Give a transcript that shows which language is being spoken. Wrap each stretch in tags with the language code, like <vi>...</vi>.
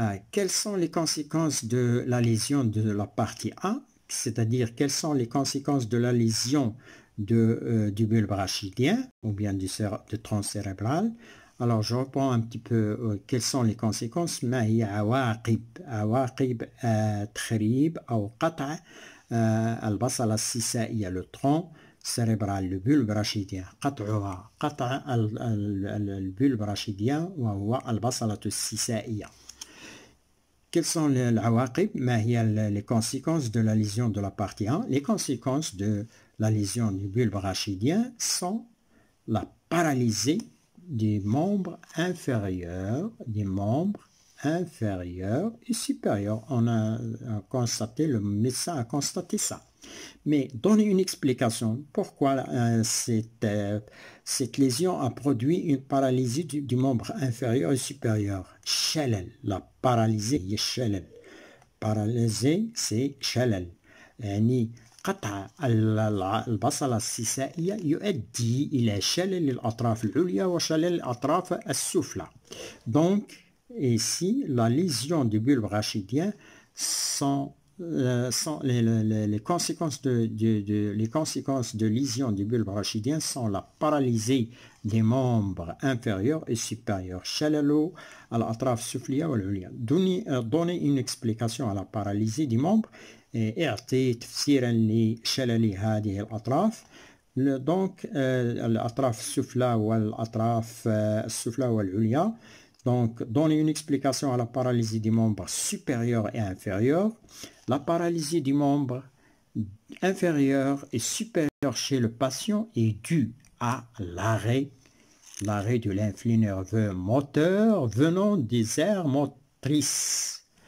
<fr>Quelles sont les conséquences de la lésion de la partie A? C'est-à-dire, quelles sont les conséquences de la lésion du bulbe rachidien ou bien du tronc cérébral? Alors, je reprends un petit peu quelles sont les conséquences.</fr> <ar>ما هي عواقب تخريب أو قطع البصلة السيسائية</ar> <fr>le tronc cérébral, le bulbe rachidien.</fr> <ar>قطع البulbe rachidien وهو البصلة السيسائية.</ar> <fr>Quelles sont les عواقب?</fr> <ar>ما هي</ar> <fr>les conséquences de la lésion de la partie 1? Les conséquences de la lésion du bulbe rachidien sont la paralysie des membres inférieurs et supérieurs. On a constaté, le médecin a constaté ça. Mais donner une explication. Pourquoi cette lésion a produit une paralysie du membre inférieur et supérieur? Shalal. La paralysie, shalal. Paralysée, c'est shalal.</fr> <ar>يعني قطع البصلة السيسائية يؤدي إلى شلل الأطراف العليا وشلل الأطراف السفلى.</ar> <fr>Donc, ici, la lésion du bulbe rachidien sont les conséquences de lésion du bulbe rachidien sont la paralysie des membres inférieurs et supérieurs.</fr> <ar>شلل الأطراف السفلية والعليا.</ar> <fr>Donner une explication à la paralysie des membres.</fr> <ar>اعطي تفسيرا لشلل هذه الأطراف. Donc الأطراف السفلى والأطراف السفلى والعليا.</ar> <fr>Donc donner une explication à la paralysie des membres supérieurs et inférieurs. La paralysie des membres inférieurs et supérieurs chez le patient est due à l'arrêt de l'influx nerveux moteur venant des aires motrices.</fr>